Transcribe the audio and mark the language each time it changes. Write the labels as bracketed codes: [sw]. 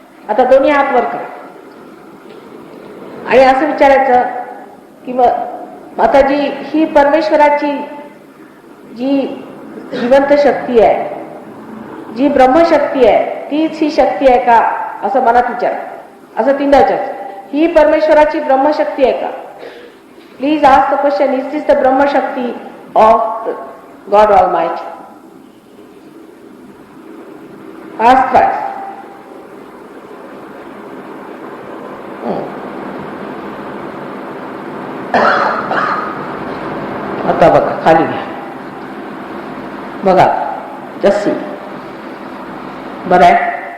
[mr] आता दोन्ही हात वर करा आणि असं विचारायचं की माताजी ही परमेश्वराची जी जिवंत शक्ती आहे, जी ब्रह्मशक्ती आहे, तीच ही शक्ती आहे का असं मनात विचारा. असं 3दा विचारायचं. ही परमेश्वराची ब्रह्मशक्ती आहे का? [en] Please ask the question, is this the Brahmashakti of God Almighty? Ask Christ. [mr] आता बघा खाली घ्या. बघा जस्सी बरं आहे.